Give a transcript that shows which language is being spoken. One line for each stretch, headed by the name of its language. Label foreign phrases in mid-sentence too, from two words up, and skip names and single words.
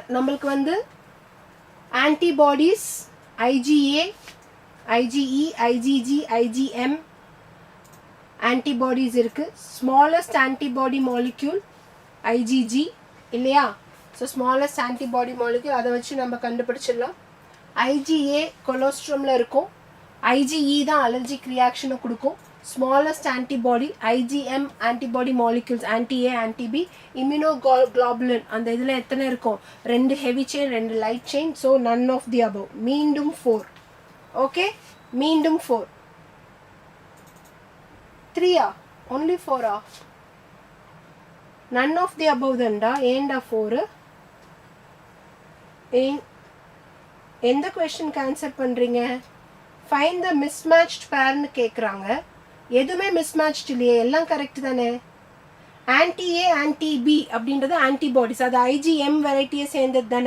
Tamil: நம்மளுக்கு வந்து ஆன்டிபாடிஸ் IgA, IgE, IgG, IgM ஆன்டிபாடிஸ் இருக்கு.
English: smallest antibody molecule IgG இல்லையா? so smallest antibody molecule
Tamil: அதை வச்சு நம்ம கண்டுபிடிச்சிடலாம். IgA கொலோஸ்ட்ரமில் இருக்கும். IgE தான்
English: allergic reaction
Tamil: கொடுக்கும்.
English: smallest antibody IgM antibody molecules, anti-A, anti-B, immunoglobulin
Tamil: அந்த இதில் எத்தனை இருக்கும்?
English: 2 heavy chain 2 light chain. so none of the above.
Tamil: மீண்டும் 4. okay, மீண்டும் 4.
English: 3 only 4 none of the above
Tamil: தண்டா. ஏண்டா
English: 4?
Tamil: எந்த கொஸ்டினுக்கு ஆன்சர் பண்ணுறீங்க?
English: find the mismatched பேர்னு கேட்குறாங்க.
Tamil: எதுவுமே மிஸ்மேட்ச்ட் இல்லையே, எல்லாம் கரெக்ட் தானே.
English: anti-A anti-B
Tamil: அப்படின்றது ஆன்டிபாடிஸ், அது IgM வெரைட்டியை சேர்ந்தது தானே.